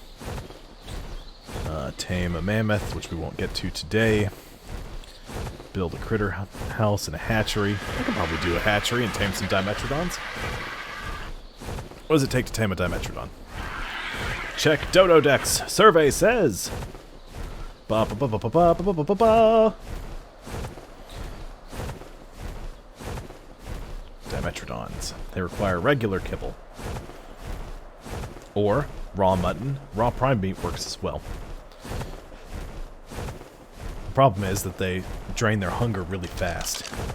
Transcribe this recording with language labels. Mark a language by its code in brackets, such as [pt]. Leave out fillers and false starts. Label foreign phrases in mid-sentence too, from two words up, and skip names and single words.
[en] Tame a mammoth, which we won't get to today. Build a critter house and a hatchery. I could probably do a hatchery and tame some Dimetrodons. What does it take to tame a Dimetrodon? Check Dodo Dex. Survey says. Ba ba ba ba ba ba ba ba ba ba. Dimetrodons. They require regular kibble. Or raw mutton. Raw prime meat works as well. The problem is that they drain their hunger really fast.